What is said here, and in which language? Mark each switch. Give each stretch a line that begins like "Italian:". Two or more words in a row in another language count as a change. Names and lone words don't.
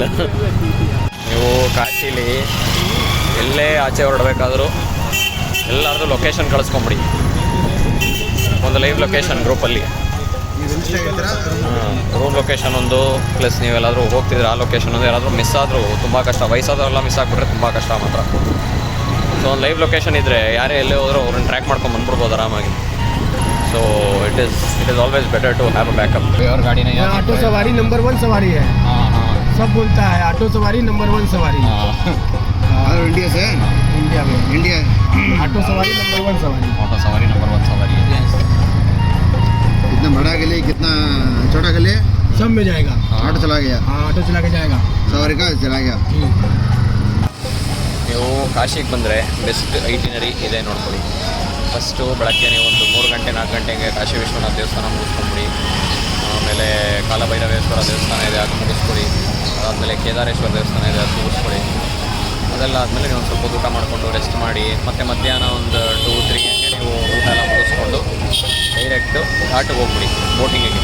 Kannada: ನೀವು ಕಾಶಿಲಿ ಎಲ್ಲೇ ಆಚೆ ಹೊರಡಬೇಕಾದ್ರೂ ಎಲ್ಲರದ್ದು ಲೊಕೇಶನ್ ಕಳಿಸ್ಕೊಂಬಿಡಿ, ಒಂದು
English: live location
Kannada: ಗ್ರೂಪಲ್ಲಿ.
English: room location
Kannada: ಒಂದು, ಪ್ಲಸ್ ನೀವೆಲ್ಲಾದರೂ ಹೋಗ್ತಿದ್ರೆ ಆ ಲೊಕೇಶನ್ ಒಂದು. ಯಾರಾದರೂ ಮಿಸ್ ಆದರೂ ತುಂಬ ಕಷ್ಟ. ವಯಸ್ಸಾದವರೆಲ್ಲ ಮಿಸ್ ಆಗಿಬಿಟ್ರೆ ತುಂಬ ಕಷ್ಟ ಮಾತ್ರ. ಸೊ ಒಂದು
English: live location
Kannada: ಇದ್ದರೆ ಯಾರೇ ಎಲ್ಲೇ ಹೋದರೂ ಅವ್ರನ್ನ ಟ್ರ್ಯಾಕ್ ಮಾಡ್ಕೊಂಡು ಬಂದ್ಬಿಡ್ಬೋದು ಆರಾಮಾಗಿ.
English: so it is always better to have a backup.
Hindi: और गाड़ी नहीं आती, ऑटो सवारी नंबर 1 सवारी है। हाँ हाँ सब बोलता है ऑटो सवारी नंबर 1 सवारी। और इंडिया से इंडिया में इंडिया ऑटो सवारी नंबर 1 सवारी। ऑटो सवारी नंबर 1 सवारी है। कितना बड़ा गली, कितना छोटा गली, सब में जाएगा। ऑटो चला गया, हाँ ऑटो चला के जाएगा। सवारी का चला गया।
Kannada: ನೀವು ಕಾಶಿಗೆ ಬಂದರೆ
English: best itinerary
Kannada: ಇದೆ ನೋಡ್ಕೊಳ್ಳಿ. ಫಸ್ಟು ಬೆಳಗ್ಗೆ ನೀವು ಒಂದು 3 ಗಂಟೆ 4 ಗಂಟೆಗೆ ಕಾಶಿ ವಿಶ್ವನಾಥ ದೇವಸ್ಥಾನ ಮುಗಿಸ್ಕೊಂಬಿಡಿ. ಆಮೇಲೆ ಕಾಲಭೈರವೇಶ್ವರ ದೇವಸ್ಥಾನ ಇದೆ, ಅದು ಮುಗಿಸ್ಕೊಡಿ. ಅದಾದಮೇಲೆ ಕೇದಾರೇಶ್ವರ ದೇವಸ್ಥಾನ ಇದೆ, ಅದು ಮುಗಿಸ್ಕೊಡಿ. ಅದೆಲ್ಲ ಆದಮೇಲೆ ನೀವು ಒಂದು ಸ್ವಲ್ಪ ಊಟ ಮಾಡಿಕೊಂಡು ರೆಸ್ಟ್ ಮಾಡಿ, ಮತ್ತು ಮಧ್ಯಾಹ್ನ ಒಂದು 2-3 ಗಂಟೆ ನೀವು ಊಟ ಎಲ್ಲ ಮುಗಿಸ್ಕೊಂಡು ಡೈರೆಕ್ಟು ಘಾಟಿಗೆ ಹೋಗ್ಬಿಡಿ ಬೋಟಿಂಗಿಗೆ.